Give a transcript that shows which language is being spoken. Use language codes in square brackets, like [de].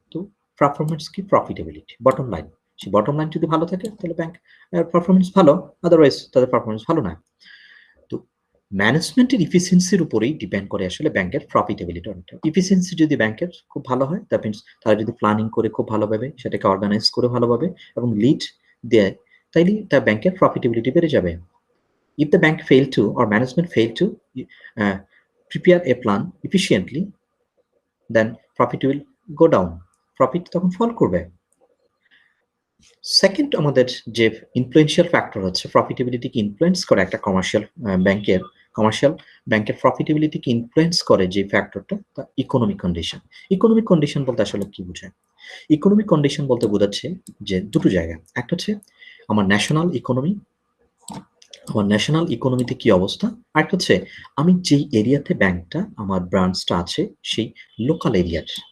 [bn] তো পারফরমেন্স কি, profitability, bottom line. সেই বটম লাইন যদি ভালো থাকে তাহলে ব্যাংক পারফরমেন্স ভালো, আদারওয়াইজ তাদের পারফরমেন্স ভালো না। তো ম্যানেজমেন্টের ইফিসিয়েন্সির উপরেই ডিপেন্ড করে আসলে ব্যাংকের প্রফিটেবিলিটি অনেকটা। ইফিসিয়েন্সি যদি ব্যাংকের খুব ভালো হয়, দ্যাট মিনস তারা যদি প্ল্যানিং করে খুব ভালোভাবে সেটাকে অর্গানাইজ করে ভালোভাবে এবং লিড দেয়, তাইলে তার ব্যাংকের প্রফিটেবিলিটি বেড়ে যাবে। [en] If the bank failed to or management failed to prepare a plan efficiently, then profit will go down, [bn] profit তখন ফল করবে। সেকেন্ড আমাদের যে ইনফ্লুয়েন্সিয়াল ফ্যাক্টর হচ্ছে প্রফিটেবিলিটিকে ইনফ্লুয়েন্স করে একটা কমার্শিয়াল ব্যাংকের প্রফিটেবিলিটিকে ইনফ্লুয়েন্স করে যে ফ্যাক্টরটা, তা ইকোনমিক কন্ডিশন। ইকোনমিক কন্ডিশন বলতে আসলে কি বোঝায়? ইকোনমিক কন্ডিশন বলতে বোঝাচ্ছে যে দুটো জায়গা, একটা হচ্ছে আমার ন্যাশনাল ইকোনমি, আমার ন্যাশনাল ইকোনমিতে কি অবস্থা, আর একটা হচ্ছে আমি যেই এরিয়াতে ব্যাংকটা আমার ব্রাঞ্চটা আছে সেই লোকাল এরিয়ার।